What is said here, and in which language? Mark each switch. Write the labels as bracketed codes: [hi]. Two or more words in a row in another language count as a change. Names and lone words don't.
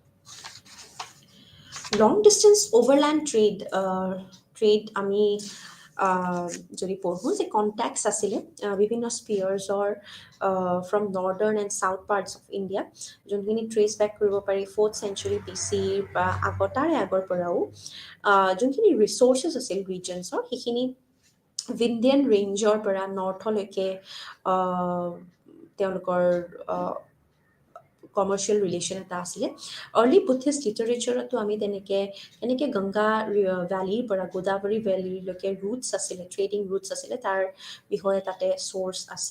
[en] long distance overland trade [as] আমি আহ, যদি পঢ়োঁ যে কণ্টেক্স আছিলে বিভিন্ন স্পিয়াৰ্ছৰ [en] from northern and south parts of India, [as] যোনখিনি [en] trace back [as] কৰিব পাৰি [en] 4th century BC [as] বা তাৰে আগৰ পৰাও যোনখিনি ৰিচ'ৰ্চেছ আছিল ৰিজনছৰ, সেইখিনি ভিণ্ডিয়ান ৰেঞ্জৰ পৰা নৰ্থলৈকে তেওঁলোকৰ [en] commercial relation [as] এটা আছিলে। [en] early Buddhist literature [as] আমি তেনেকৈ গংগা ভেলীৰ পৰা গোদাবৰী ভেলীলৈকে ৰুটছ আছিলে, [en] trading routes [as] আছিলে, তাৰ বিষয়ে তাতে চ'ৰ্চ আছে।